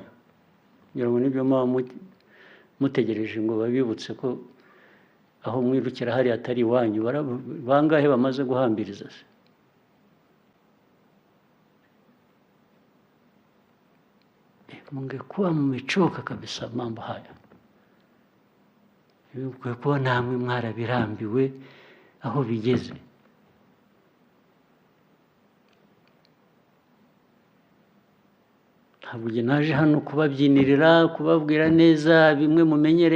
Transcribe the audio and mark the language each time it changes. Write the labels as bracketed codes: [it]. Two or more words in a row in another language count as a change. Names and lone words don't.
[rw] Ngira ngo nibyo muba mutegereje ngo babibutse ko aho mwirukira hari atari iwanyu. Bangahe bamaze guhambiriza se? [sw] Mungekuwa mmechoka kabisa mambo haya. [rw] Mungekuwa namwe mwarabirambiwe aho bigeze. Ntabwo naje hano kubabyinirira, kubabwira neza bimwe mumenyere.